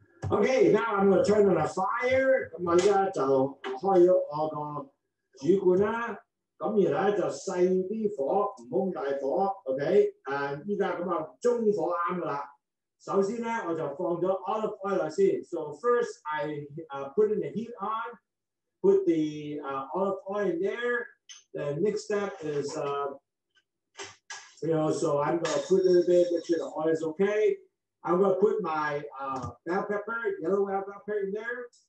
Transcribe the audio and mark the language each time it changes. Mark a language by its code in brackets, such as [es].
[en] Okay, now I'm going to turn on a fire。 [yue] 咁我而家就開咗我個煮罐啦。咁然後咧就細啲火，唔好咁大火。 OK， 依家咁啊中火啱㗎啦。首先咧我就放咗 olive oil 先。 [en] So first I put in the heat on, put the olive oil in there. The next step is, so I'm going to put a little bit, make sure the oil is okay. I'm going to put my bell pepper, yellow bell pepper in there.